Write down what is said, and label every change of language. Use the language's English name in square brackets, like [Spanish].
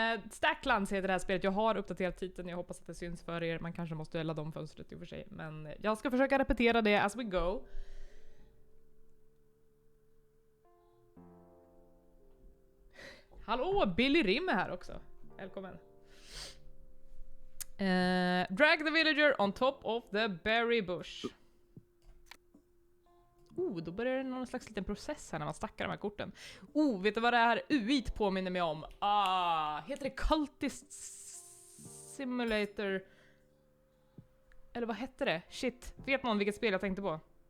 [Swedish] Stacklands heter det här spelet. Jag har uppdaterat titeln. Jag hoppas att det syns för er. Man kanske måste ladda om fönstret i och för sig. Men jag ska försöka repetera det [English] as we go. [Swedish] Hallå, Billy Rim är här också. Välkommen. [English] Drag the villager on top of the berry bush. [Swedish] Då börjar det någon slags liten process här när man stackar de här korten. Vet du vad det här UI't påminner mig om? Heter det Cultist Simulator? Eller vad hette det? Shit, vet någon vilket spel jag tänkte på?